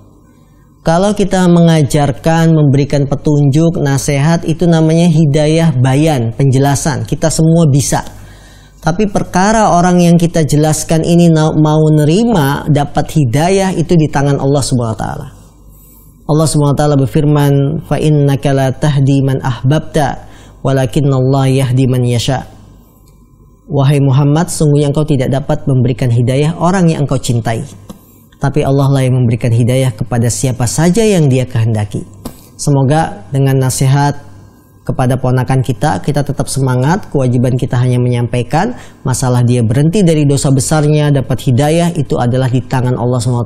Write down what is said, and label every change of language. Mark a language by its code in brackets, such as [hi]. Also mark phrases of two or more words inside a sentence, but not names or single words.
[id] Kalau kita mengajarkan, memberikan petunjuk, nasihat, itu namanya hidayah bayan, penjelasan. Kita semua bisa. Tapi perkara orang yang kita jelaskan ini mau nerima, dapat hidayah, itu di tangan Allah [ar] سبحانه وتعالى. [id] Allah [ar] سبحانه وتعالى [id] berfirman, [ar] "فإنك لا تهدي من أحببت ولكن الله يهدي من يشاء." [id] Wahai Muhammad, sungguhnya engkau tidak dapat memberikan hidayah orang yang engkau cintai. tapi Allah lah yang memberikan hidayah kepada siapa saja yang Dia kehendaki. Semoga dengan nasihat kepada ponakan kita tetap semangat. Kewajiban kita hanya menyampaikan. Masalah dia berhenti dari dosa besarnya, dapat hidayah, itu adalah di tangan Allah SWT.